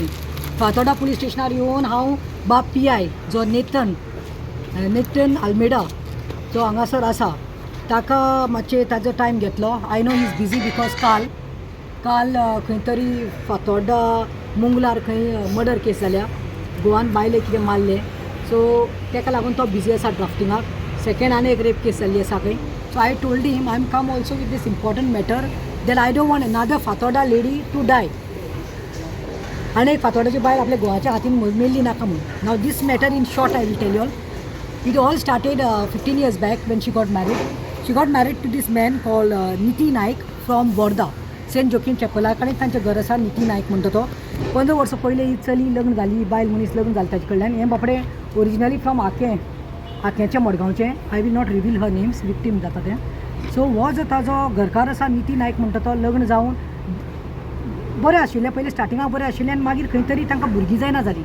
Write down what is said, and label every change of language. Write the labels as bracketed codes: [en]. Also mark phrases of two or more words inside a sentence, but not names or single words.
[kok] फातोर्डा पुलीस स्टेशनार येवन हांव बाब PI जो नेथन आल्मेडा जो हांगासर आसा ताका मातशें ताजो टायम घेतलो. [en] I know he is busy because [kok] काल खंय तरी फातोर्डा मुंगलार खंय मर्डर केस जाल्या, गोवान बायले कितें मारले, सो ताका लागून तो बिजी आसा ड्राफ्टिंगाक. सेकेंड आनी एक रेप केस जाल्ली आसा खंय. [en] So I told him I am come also with this important matter that I don't want another Fatorda lady to die. [kok] आनी एक फातोर्डाची बायल आपल्या गोवाच्या हातीन मेल्ली नाका म्हणून. [en] Now this matter in short I will tell you all. It all started 15 years back when she got married. She got married to this man called Niti Naik from Borda. [kok] सेंट जोकीम चॅपला कडेन तांचें घर आसा. निती नायक म्हणटा तो. 15 वर्सां पयलीं ही चली लग्न जाली, बायल मनीस लग्न जालें ताजे कडल्यान. हें बापडे [en] originally from [kok] आकेंच्या मडगांवचें. [en] I will not reveal her names, [kok] विक्टीम जाता तें. सो हो जो ताजो घरकार आसा निती नायक म्हणटा तो, लग्न जावन बरें आशिल्लें, पयलीं स्टार्टिंगाक बरें आशिल्लें आनी मागीर खंय तरी तांकां भुरगीं जायना जालीं.